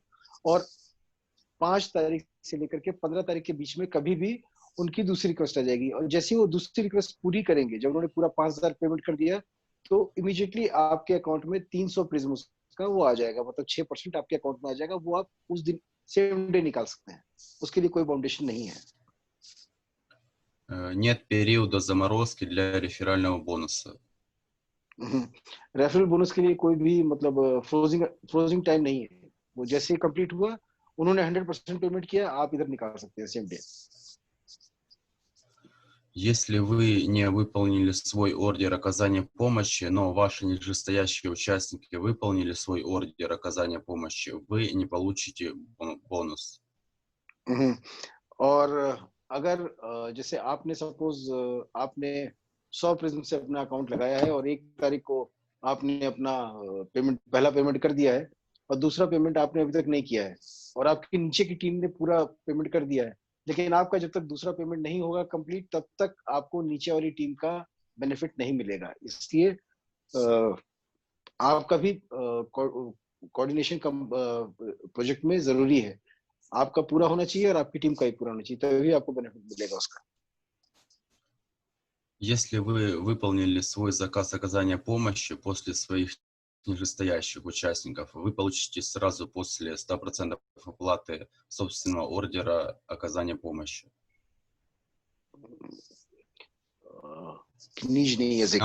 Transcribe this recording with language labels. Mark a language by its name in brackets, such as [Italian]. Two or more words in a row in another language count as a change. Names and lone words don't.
[Hindi] और 5 तारीख से लेकर के 15 तारीख के बीच में कभी भी उनकी दूसरी रिक्वेस्ट आ जाएगी, और जैसे ही वो दूसरी रिक्वेस्ट पूरी करेंगे, जब उन्होंने पूरा 5,000 पेमेंट कर दिया, तो इमीडिएटली आपके अकाउंट में 300 प्रिज्म का वो आ जाएगा, मतलब 6% आपके अकाउंट में आ जाएगा। वो आप उस दिन [English] same day [Hindi] निकाल सकते हैं, उसके लिए कोई बाउंडेशन नहीं है। [Russian] Нет периода заморозки для реферального бонуса. [English] referral bonus [Hindi] के लिए कोई भी मतलब [English] freezing time [Hindi] नहीं है। वो जैसे ही कंप्लीट हुआ, उन्होंने 100% पेमेंट किया, आप इधर निकाल सकते हैं [English] same day. [Russian] Если вы не выполнили свой ордер оказания помощи, но ваши нижестоящие участники выполнили свой ордер оказания помощи, вы не получите бонус. [Hindi] और अगर जैसे आपने सपोज आपने 100 प्रिज्म से अपना अकाउंट लगाया है, और 1 तारीख को आपने अपना पहला पेमेंट कर दिया है, और दूसरा पेमेंट आपने अभी तक नहीं किया है, और आपकी नीचे की टीम ने पूरा पेमेंट कर दिया है, लेकिन आपका जब तक दूसरा पेमेंट नहीं होगा कंप्लीट, तब तक आपको नीचे वाली टीम का बेनिफिट नहीं मिलेगा। इसलिए आपका भी [English] coordination project [Hindi] में जरूरी है। आपका पूरा होना चाहिए और आपकी टीम का ही पूरा होना चाहिए, तभी आपको बेनिफिट मिलेगा उसका। [Russian] Если вы выполнили свой заказ оказания помощи после своих нижестоящих участников, вы получите сразу после 100% оплаты собственного ордера оказания помощи. Нижний язык.